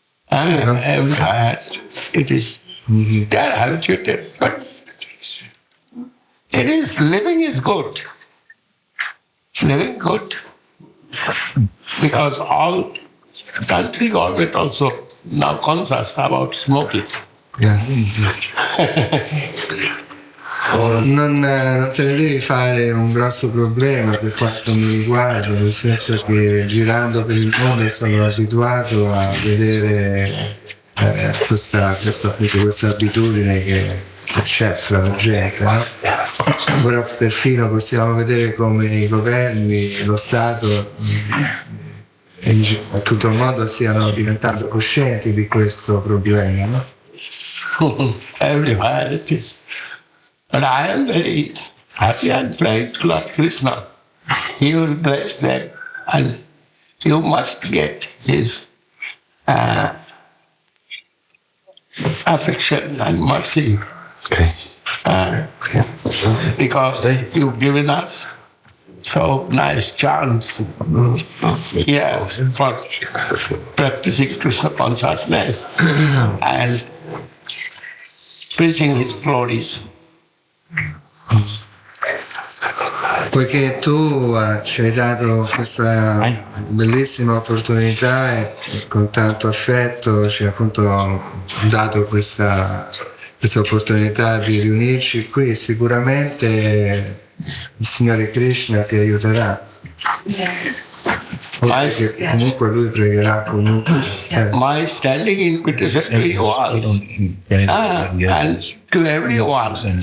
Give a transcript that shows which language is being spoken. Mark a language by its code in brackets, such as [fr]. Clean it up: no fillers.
[en] And it is they're habituated, but it is living is good. Living good. Because all country government also now conscious about smoking. Yes. [it] Non te ne devi fare un grosso problema per quanto mi riguarda, nel senso che girando per il mondo sono abituato a vedere questa abitudine che c'è fra la gente, no? Ora perfino possiamo vedere come i governi, lo Stato in tutto il mondo stiano diventando coscienti di questo problema, no? [en] Everywhere it is. But I am very happy and thankful Lord Krishna. He will bless them, and you must get his affection and mercy. Okay. Because you've given us so nice chance here for practicing Krishna consciousness and preaching his glories. [it] Poiché tu ci hai dato questa bellissima opportunità e con tanto affetto ci hai appunto dato questa opportunità di riunirci qui, sicuramente il Signore Krishna ti aiuterà. Oltre che comunque lui pregherà comunque. [en] My standing invitation to you all and to everyone.